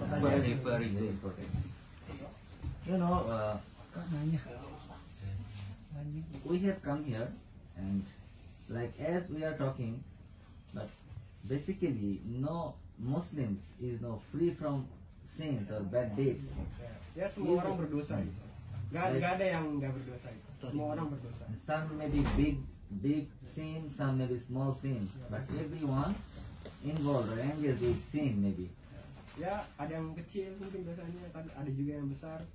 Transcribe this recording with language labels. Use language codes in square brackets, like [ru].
[en] Very important. You know, we have come here and like as we are talking, but basically no Muslims is no free from sins or bad deeds. [id] Ya semua orang berdosa gitu. Gak ada yang nggak berdosa gitu. Semua orang berdosa. [en] Some may be big sin, some may be small sin, but everyone involved or engaged with sin maybe. [id] Ya ada yang kecil mungkin dosanya, tapi ada juga yang besar.